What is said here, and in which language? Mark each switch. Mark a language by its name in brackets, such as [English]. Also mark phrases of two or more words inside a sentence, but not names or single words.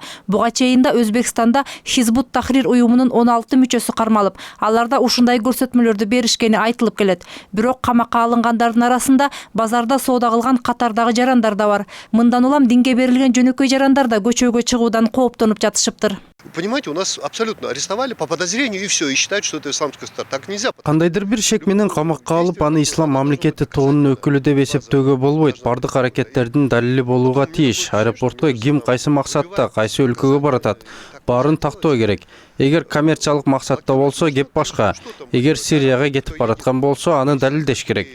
[Kyrgyz] Буга чейин да Өзбекстанда Хизбут Тахрир уюмунун 16 мүчөсү кармалып, аларда ушундай көрсөтмөлөрдү беришкени айтылып келет. Бирок камакка алынгандардын арасында базарда соода кылган катардагы жарандар да бар. Мындан улам динге берилген жөнөкөй жарандар да көчөгө чыгуудан кооптонуп жатышыптыр. [Russian] Понимаете, у нас абсолютно арестовали по подозрению и все, и считают, что это исламская страна. Так нельзя. [Kyrgyz] Кандайдыр бир шек менен камакка алып, аны ислам мамлекети тобунун өкүлү деп эсептөөгө болбойт. Бардык аракеттердин далили болууга тийиш. Аэропортко ким кайсы максатта, кайсы өлкөгө баратат, баарын тактоо керек. Эгер коммерциялык максатта болсо, кеп башка. Эгер Сирияга кетип бараткан болсо, аны далилдеш керек.